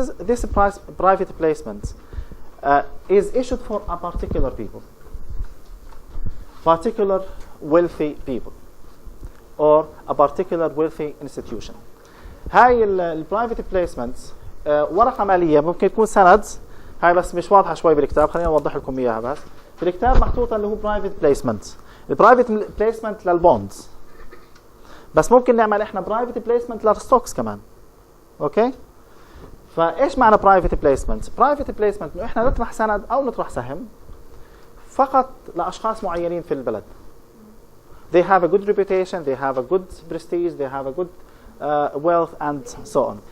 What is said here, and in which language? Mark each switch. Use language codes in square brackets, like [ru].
[en] This private placement is issued for a particular people, particular wealthy people, or a particular wealthy institution. [ar] هاي البرايفت بليسمنتس ورقة مالية، ممكن تكون سند. هاي بس مش واضحة شوي بالكتاب، خلينا نوضح لكم إياها. بس في الكتاب محطوطة اللي هو برايفت بليسمنت. البرايفت بليسمنت للبوندز، بس ممكن نعمل احنا برايفت بليسمنت للستوكس كمان. اوكي. فايش معنى برايفت بليسمنت؟ برايفت بليسمنت انه احنا نطرح سند او نطرح سهم فقط لاشخاص معينين في البلد. [en] They have a good reputation, they have a good prestige, they have a good wealth and so on.